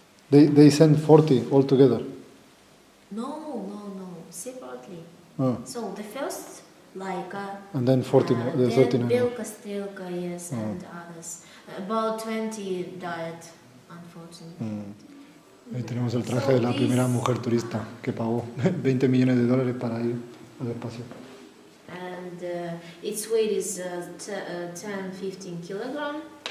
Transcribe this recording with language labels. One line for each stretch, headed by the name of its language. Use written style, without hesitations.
English: They send 40 altogether. No, separately. Oh. So the first Laika, And then 40 more, the 39 more. Belka, Strelka, yes, and others. About 20 died, unfortunately.
Spanish: Ahí tenemos el traje de la primera mujer turista que pagó $20 millones para ir al espacio.
English: And its weight is 10-15 kilogram.